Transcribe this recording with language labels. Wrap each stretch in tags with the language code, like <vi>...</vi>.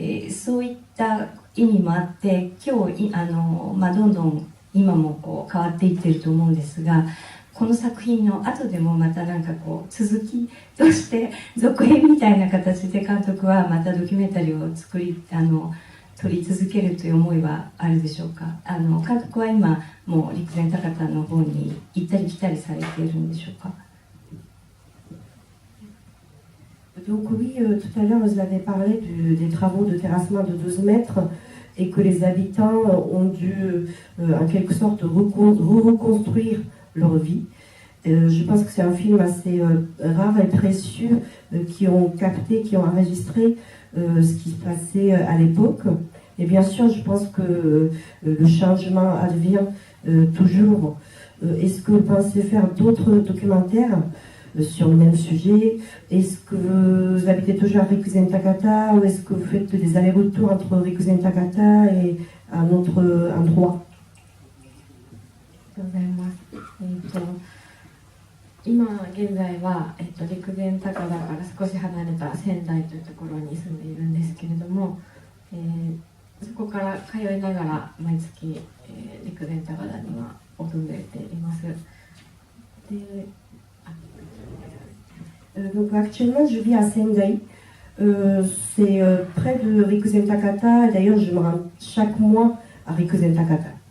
<ja>そういった意味もあって今日どんどん今も変わっていっていると思うんですが、この作品の後でもまた続きとして続編みたいな形で監督はまたドキュメンタリーを撮り続けるという思いはあるでしょうか。監督は今もう陸前高田の方に行ったり来たりされているんでしょうか。</ja> <fr>Donc oui, tout à l'heure vous avez parlé des travaux de terrassement de 12 mètres et que les habitants ont dû en quelque sorte reconstruire leur vie. Je pense que c'est un film assez rare et précieux qui ont capté, qui ont enregistré ce qui se passait à l'époque. Et bien sûr, je pense que le changement advient toujours. Est-ce que vous pensez faire d'autres documentaires sur le même sujet? Est-ce que vous habitez toujours à Rikuzen Takata ou est-ce que vous faites des allers-retours entre Rikuzen Takata et un autre endroit?</fr> <ja>ありがとうございます。今現在は、陸前高田から少し離れた仙台というところに住んでいるんですけれども、そこから通いながら毎月、陸前高田には訪れています。で、</ja> <fr>Donc actuellement, je vis à Sendai. C'est près de Rikuzen Takata. D'ailleurs, je me rends chaque mois à Rikuzen Takata.</fr>